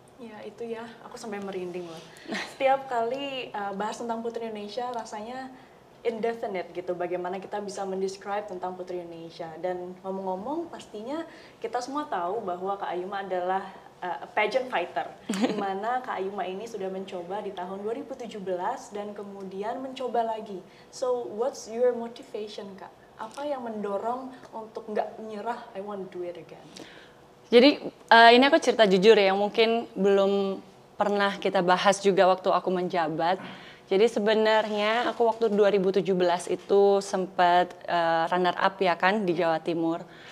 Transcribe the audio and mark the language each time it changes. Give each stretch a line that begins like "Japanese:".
Indonesian: Ya itu ya, aku sampai merinding loh. Setiap kali bahas tentang Putri Indonesia rasanya indefinite gitu, bagaimana kita bisa mendescribe tentang Putri Indonesia. Dan ngomong-ngomong pastinya kita semua tahu bahwa Kak Ayuma adalah pageant fighter, di mana Kak Ayuma ini sudah mencoba di tahun 2017 dan kemudian mencoba lagi.
English: So, what's your motivation Kak?
Indonesian: Apa yang mendorong untuk nggak menyerah,
English: I want to do it again?
Indonesian: Jadi ini aku cerita jujur ya, mungkin belum pernah kita bahas juga waktu aku menjabat. Jadi sebenarnya aku waktu 2017 itu sempat runner up ya kan di Jawa Timur.